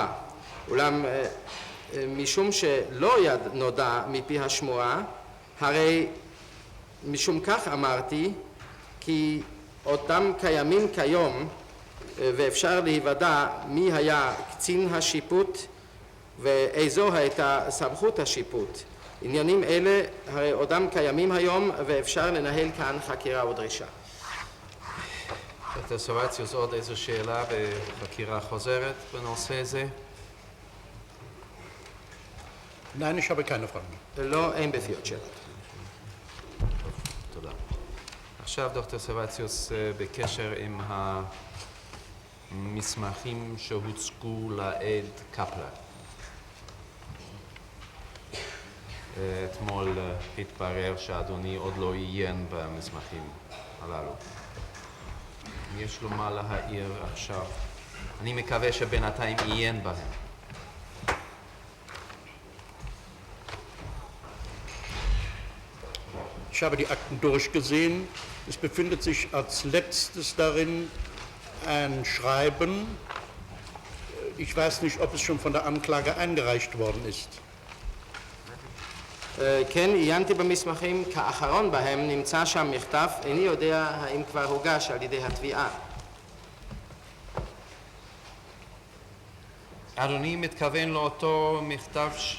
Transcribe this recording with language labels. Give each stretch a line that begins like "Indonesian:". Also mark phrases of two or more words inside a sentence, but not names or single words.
Hebrew: אולם משום שלא נודע מפי השמועה, הרי משום כך אמרתי, כי אותם קיימים כיום, ואפשר להיוודע מי היה קצין השיפוט ואיזו הייתה סמכות השיפוט. עניינים אלה הרי עודם קיימים היום, ואפשר לנהל כאן חקירה ודרישה. דוקטור סרווציוס, עוד איזו שאלה בחקירה חוזרת בנושא זה?
German: Nein, ich habe keine Fragen.
Hebrew: לא, אין בפי עוד שאלות. תודה. עכשיו דוקטור סרווציוס, בקשר עם המסמכים שהוצגו לעד קפלר. אתמול התברר שאדוני עוד לא עיין במסמכים הללו. יש לו מה להעיר עכשיו. אני מקווה שבינתיים עיין בהם.
German: Ich habe die Akten durchgesehen. Es befindet sich als letztes darin ein Schreiben. Ich weiß nicht, ob es schon von der Anklage eingereicht worden ist.
Hebrew: כן, עיינתי במסמכים, כאחרון בהם נמצא שם מכתב, איני יודע האם כבר הוגש על ידי התביעה. אדוני מתכוון לאותו מכתב